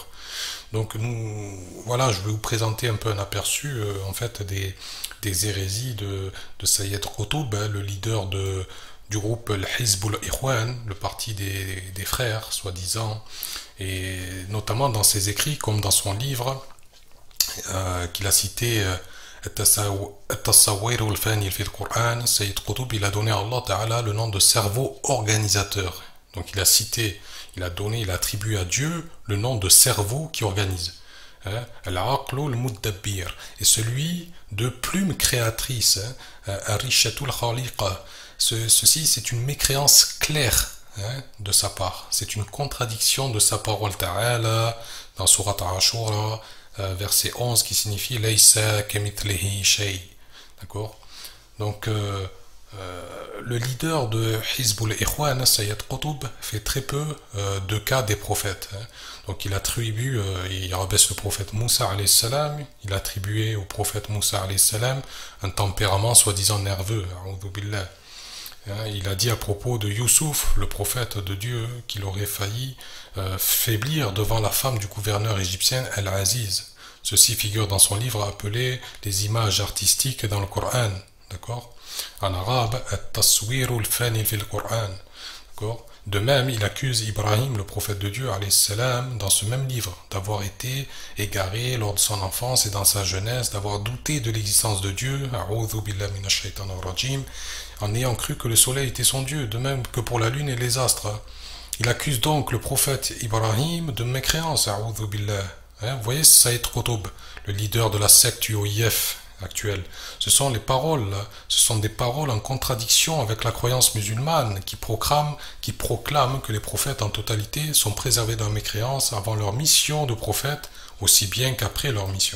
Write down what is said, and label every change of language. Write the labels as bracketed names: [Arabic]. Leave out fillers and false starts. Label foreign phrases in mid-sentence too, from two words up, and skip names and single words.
[French] Donc voilà, je vais vous présenter un peu un aperçu en fait des hérésies de Sayyid Qutb, le leader du groupe Al-Hizbul Ikhwan, le parti des frères, soi-disant, et notamment dans ses écrits, comme dans son livre qu'il a cité, At-Tasawwir al-Fani fi al-Qur'an, Sayyid Qutb, il a donné à Allah Ta'ala le nom de cerveau organisateur. Donc il a attribué à Dieu le nom de cerveau qui organise. [Arabic] العقل المدبر, [French] et celui de plume créatrice, [Arabic] الريشة الخالقة. [French] Ceci, c'est une mécréance claire de sa part. C'est une contradiction de sa parole Ta'ala dans Surat Ashura, verset 11, qui signifie [Arabic] ليس كمثله شيء. [French] D'accord ? Donc, le leader de Hizbul Ikhwan, Sayyid Qutb, fait très peu de cas des prophètes. Donc il attribue, il rabaisse le prophète Moussa [Arabic] عليه السلام, [French] il attribuait au prophète Moussa [Arabic] عليه السلام [French] un tempérament soi-disant nerveux. Il a dit à propos de Youssouf, le prophète de Dieu, qu'il aurait failli faiblir devant la femme du gouverneur égyptien Al-Aziz. Ceci figure dans son livre appelé Les images artistiques dans le Coran. D'accord ? En arabe, At-Taswir al-Fani fi al-Qur'an. D'accord ? De même, il accuse Ibrahim, le prophète de Dieu, [Arabic] عليه السلام, [French] dans ce même livre, d'avoir été égaré lors de son enfance et dans sa jeunesse, d'avoir douté de l'existence de Dieu, [Arabic] أعوذ بالله من الشيطان الرجيم, [French] en ayant cru que le soleil était son Dieu, de même que pour la lune et les astres. Il accuse donc le prophète Ibrahim de mécréance, [Arabic] أعوذ بالله. [French] Vous voyez, Sayyid Qutb, le leader de la secte UOIF actuelle. Ce sont des paroles en contradiction avec la croyance musulmane qui proclame que les prophètes en totalité sont préservés de la mécréance avant leur mission de prophète, aussi bien qu'après leur mission.